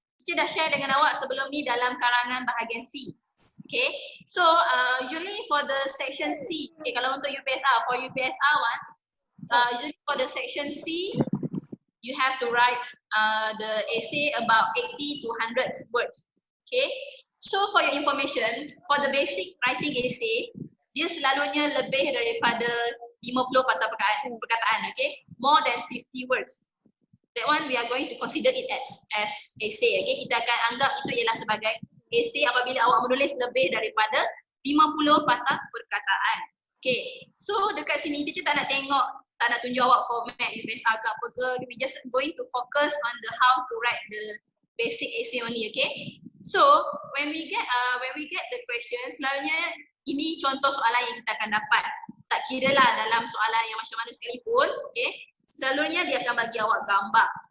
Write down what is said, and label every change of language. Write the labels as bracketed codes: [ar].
[ms] Teacher dah share dengan awak sebelum ni dalam karangan bahagian C. [en] Okay, so usually for the section C, okay, [ms] kalau untuk UPSR, [en] for UPSR ones, usually for the section C, you have to write the essay about 80 to 100 words. Okay, so for your information, for the basic writing essay, [ms] dia selalunya lebih daripada 50 patah perkataan, [en] okay, more than 50 words. That one we are going to consider it as essay, okay. [ms] Kita akan anggap itu ialah sebagai essay apabila awak menulis lebih daripada 50 patah perkataan. Okay, so dekat sini teacher tak nak tengok, tak nak tunjuk awak format UPSR ke apa ke. [en] We just going to focus on the how to write the basic essay only, okay. So when we get the question, [ms] selalunya ini contoh soalan yang kita akan dapat. Tak kira lah dalam soalan yang macam mana sekalipun, okay. Selalunya dia akan bagi awak gambar.